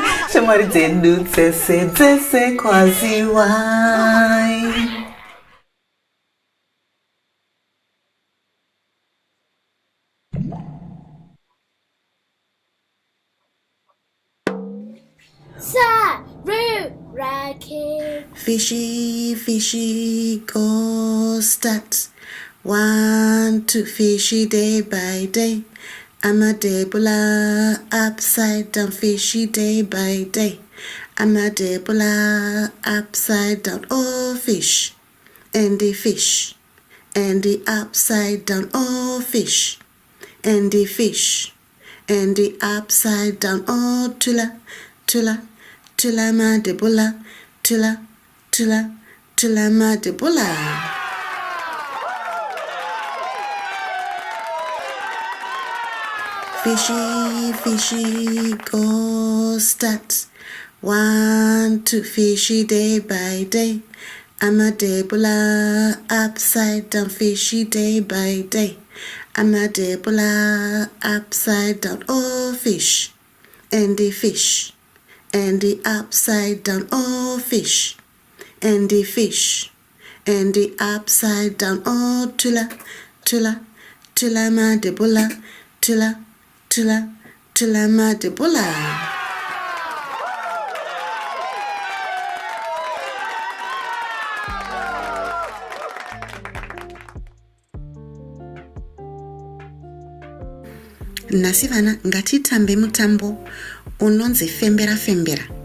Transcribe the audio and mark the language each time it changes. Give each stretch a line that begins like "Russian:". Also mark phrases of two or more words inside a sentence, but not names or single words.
Shona: Shamwari dzedu dzese kwaziwai.
English: SARURA kids. Fishy, fishy, go start. 1, 2, fishy day by day. I'm a debula, upside down, fishy day by day. I'm a debula, upside down, oh fish. And the fish, and the upside down, oh fish. And the fish, and the upside down, oh tula, tula, tula ma debula, tula, tula, tula ma debula. Fishy, fishy, go start. 1, 2, fishy day by day. I'm a debula, upside down, fishy day by day. I'm a debula, upside down, oh fish. And the fish, and the upside down, oh fish. And the fish, and the upside down, oh tula, tula, tula ma debula, tula, tula, tula ma debula.
Shona: Nasi vana ngatitambe mutambo unonzi fembera fembera.